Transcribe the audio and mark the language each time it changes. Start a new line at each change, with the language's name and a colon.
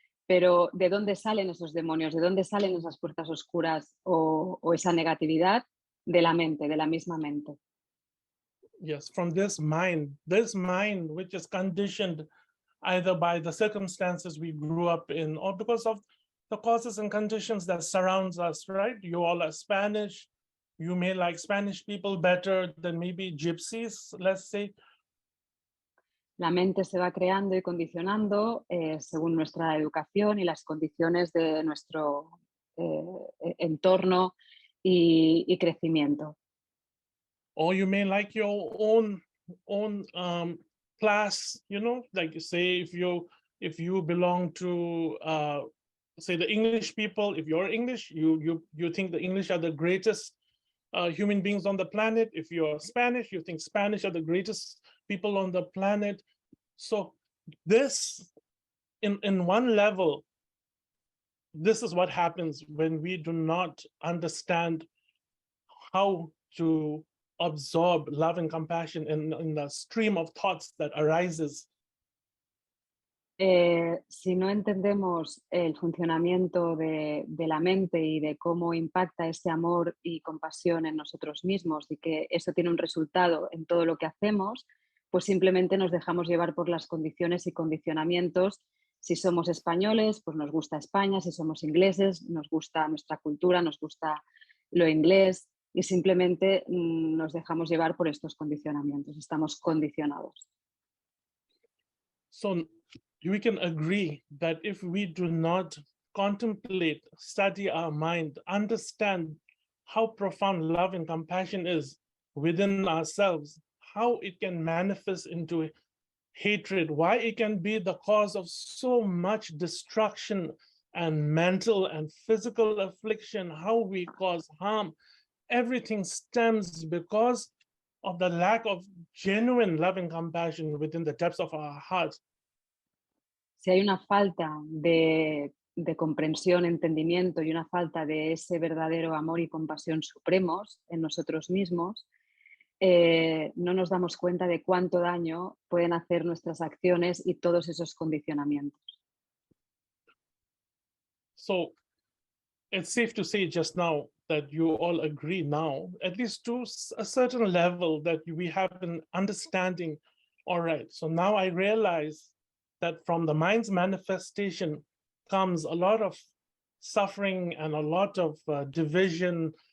Spanish: Pero ¿de dónde salen esos demonios? ¿De dónde salen esas fuerzas oscuras o esa negatividad? De la mente, de la misma mente.
English: Yes, from this mind which is conditioned either by the circumstances we grew up in or because of the causes and conditions that surrounds us, right? You all are Spanish. You may like Spanish people better than maybe gypsies, let's say.
Spanish: La mente se va creando y condicionando según nuestra educación y las condiciones de nuestro entorno y crecimiento.
English: Or you may like your own class, like you say, if you belong to say the English people, if you're English, you think the English are the greatest human beings on the planet. If you're Spanish, you think Spanish are the greatest people on the planet. So this, in one level, this is what happens when we do not understand how to absorb love and compassion in the stream of thoughts that arises.
Spanish: Si no entendemos el funcionamiento de la mente y de cómo impacta ese amor y compasión en nosotros mismos y que eso tiene un resultado en todo lo que hacemos, pues simplemente nos dejamos llevar por las condiciones y condicionamientos. Si somos españoles, pues nos gusta España; si somos ingleses, nos gusta nuestra cultura, nos gusta lo inglés, y simplemente nos dejamos llevar por estos condicionamientos. Estamos condicionados.
English: So we can agree that if we do not contemplate, study our mind, understand how profound love and compassion is within ourselves, how it can manifest into hatred, why it can be the cause of so much destruction and mental and physical affliction, how we cause harm, everything stems because of the lack of genuine love and compassion within the depths of our hearts. Si hay una falta de comprensión, entendimiento y una falta de ese verdadero amor y compasión supremos en nosotros mismos, no nos damos cuenta de cuánto daño pueden hacer nuestras acciones y todos esos condicionamientos. So it's safe to say just now that you all agree now, at least to a certain level, that we have an understanding. All right, so now I realize that from the mind's manifestation comes a lot of suffering and a lot of division.